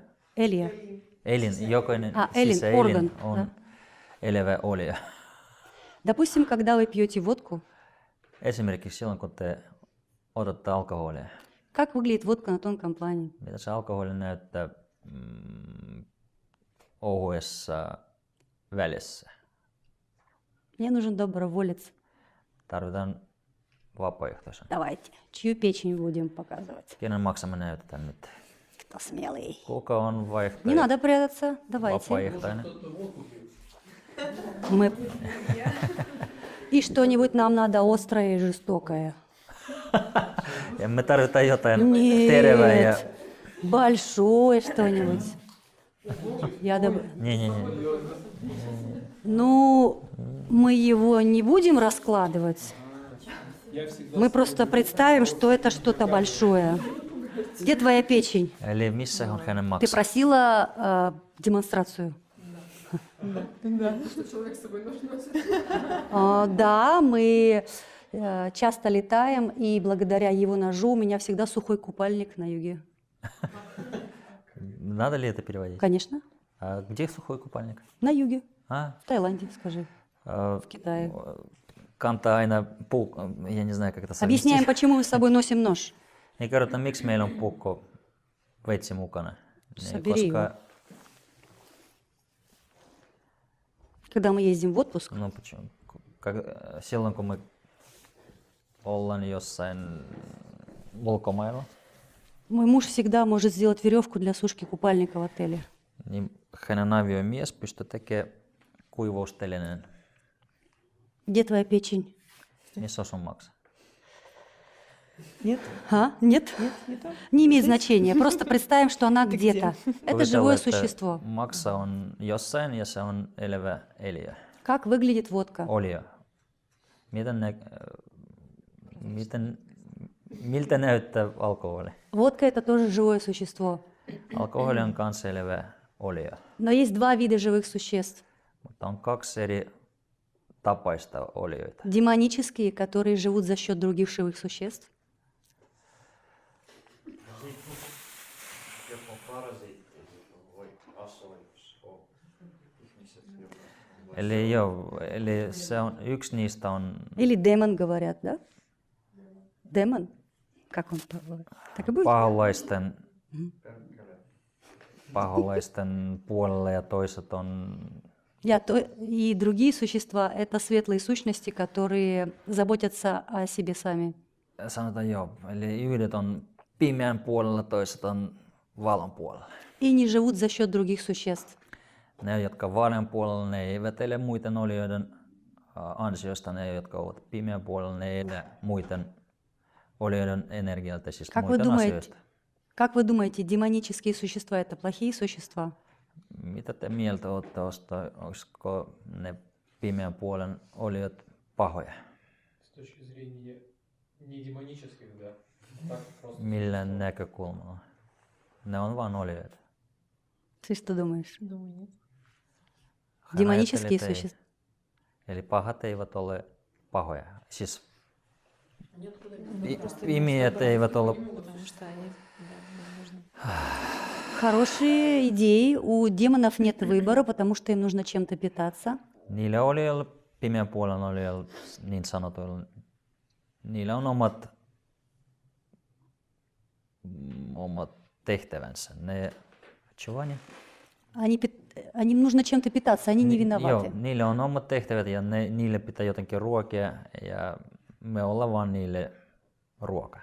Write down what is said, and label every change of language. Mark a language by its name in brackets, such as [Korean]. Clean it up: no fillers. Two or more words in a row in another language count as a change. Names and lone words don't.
[Finnish] Элия. jokainen elin, organ, on [Russian] да. [Finnish] elävä olio. [Russian] Допустим, когда вы пьете водку, [Finnish] Esimerkiksi silloin, kun te otatte alkoholia, [Russian] Как выглядит водка на тонком плане? [Finnish] Mitä se alkoholi näyttää ohuessa välissä? [Russian] Мне нужен доброволец. [Finnish] Tarvitaan vapaaehtoisen. [Russian] Давайте. Чью печень будем показывать? [Finnish] Kenen maksamme näytetään nyt? [Russian] Кто смелый? [Finnish] Kuka on [Russian] Не [Finnish] vaihtoehto? [Russian] надо прятаться. Давайте. [Finnish] Vapaaehtoinen. [Russian] Кто-то водку пьет. Мы... И что-нибудь нам надо острое и жестокое. [Finnish] Ja me tarvitaan jotain tervää ja... [Russian] Нет. Большое что-нибудь. Не. Ну, мы его не будем раскладывать. Я всегда Мы просто представим, что это что-то большое. Где твоя печень? [Finnish] Eli missä on hänen [Russian] Ты [Finnish] maksa? [Russian] просила демонстрацию. Что человек с собой нож носит. Да, мы часто летаем, и благодаря его ножу у меня всегда сухой купальник на юге. Надо ли это переводить? Конечно, А где сухой купальник? на юге, А? в Таиланде, скажи, В Китае. [Finnish] Kantaa aina [Russian] я не знаю, как это Объясняем, почему мы с собой носим нож. [Finnish] Niin kerrotaan, miksi meillä on puukko veitsi mukana. Niin, [Russian] Собери его. Когда мы ездим в отпуск, [Finnish] No, silloin kun me ollaan jossain ulkomailla, [Russian] мой муж всегда может сделать веревку для сушки купальника в отеле. [Finnish] niin hänen aviomies pystyy tekemään kuivuustelineen. [Russian] Где твоя печень? [Finnish] Missä on sun maksa? [Russian] Нет? Нет? Не имеет значения. Просто представим, что она где-то. Это живое существо. [Finnish] Maksa on jossain ja se on elävä eliö. [Russian] Как выглядит водка? [Finnish] Olio. Miltä näyttää alkoholi? [Russian] Водка это тоже живое существо. [Finnish] Alkoholi on kanssa elävä olio. [Russian] Но есть два вида живых существ. [Finnish] Mutta on kaksi eri tapaista olioita. [Russian] Демонические, которые живут за счет других живых существ. [Finnish] Joku parasiitti voi asua, jos on ihmiset, jotka Eli se on, yksi niistä on [Russian] Или демон говорят, да? Демон? Как он? Так и будет? [Finnish] paholaisten puolella ja toiset on [Russian] И другие существа — это светлые сущности, которые заботятся о себе сами. [Finnish] sanotaan joo, eli yhdet on pimeän puolella, toiset on valon puolella. [Russian] И не живут за счет других существ. [Finnish] Ne, jotka valon puolella, ne eivät elä muiden olioiden ansiosta, ne, jotka ovat pimeän puolella, ne ei elä muiden olioiden energialta, siis muiden asioista. [Russian] Как вы думаете, демонические существа — это плохие существа? [Finnish] Mitä te mieltä olette tuosta, olisiko ne pimeän puolen oliot pahoja? [Russian] с точки зрения не демонических, да, так просто. [Finnish] Millä näkökulmalla? Ne on vain olioita. [Russian] Ты что думаешь? Думаю, нет. [Finnish] Hän [Russian] Демонические [Finnish] ajatteli, että ei. [Russian] существа. [Finnish] Eli pahat eivät ole pahoja. Siis [Russian] Они откуда [Finnish] imijät eivät ole. [Russian] Потому что они, да, возможно. Хорошие идеи. У демонов нет выбора, потому что им нужно чем-то питаться. [Finnish] Niillä olioilla, pimeän puolen olioilla, niin sanotuilla, niillä on omat tehtävänsä. Ne, [Russian] Им нужно чем-то питаться, они не [Finnish] Joo, [Russian] виноваты. [Finnish] niille on omat tehtävät ja niille pitää jotenkin ruokia ja me ollaan vaan niille ruoka.